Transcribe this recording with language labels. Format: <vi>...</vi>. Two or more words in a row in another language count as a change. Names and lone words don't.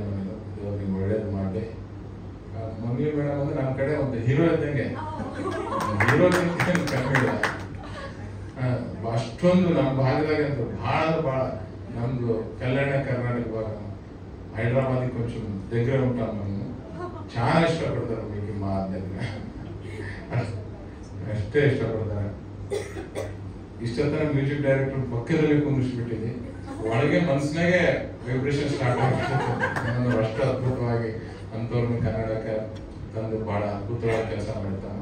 <kn>ನಾನು ಇವಾಗ ನೀವು ಒಳ್ಳೇದು ಮಾಡಿ. ಮಮ್ಮಿ ಮೇಡಮ್ ಅಂದ್ರೆ ನಮ್ಮ ಕಡೆ ಒಂದು ಹೀರೋ ಇದ್ದಂಗೆ, ಹೀರೋ ಕಮ್ಮಿ ಇಲ್ಲ. ಅಷ್ಟೊಂದು ನಮ್ಮ ಭಾಗದಾಗ ಅಂತ ಬಹಳ ನಮ್ದು ಕಲ್ಯಾಣ ಕರ್ನಾಟಕ ಭಾಗ ಹೈದರಾಬಾದಿಗೆ ಕೊಂಚం</kn> <te>దగ్గర ఉంటాం. మేము చాలా ఇష్టపడతారు మీకు మా దగ్గర,</te> <kn>ಅಷ್ಟೇ ಇಷ್ಟಪಡ್ತಾರೆ. ಇಷ್ಟೊತ್ತನ</kn> <en>music director</en> <kn>ಪಕ್ಕದಲ್ಲಿ ಕುಂದಿಸ್ಬಿಟ್ಟಿದೆ. ಒಳಗೆ ಮನಸ್ಸಿನಾಗೆ</kn> <en>vibration start</en> <kn>ಆಗ್ಬಿಟ್ಟು ಅಷ್ಟು ಅದ್ಭುತವಾಗಿ ಅಂತವ್ರನ್ನ ಕನ್ನಡಕ್ಕೆ ತಂದು ಬಹಳ ಅದ್ಭುತವಾಗಿ ಕೆಲಸ ಮಾಡ್ತಾನ.</kn>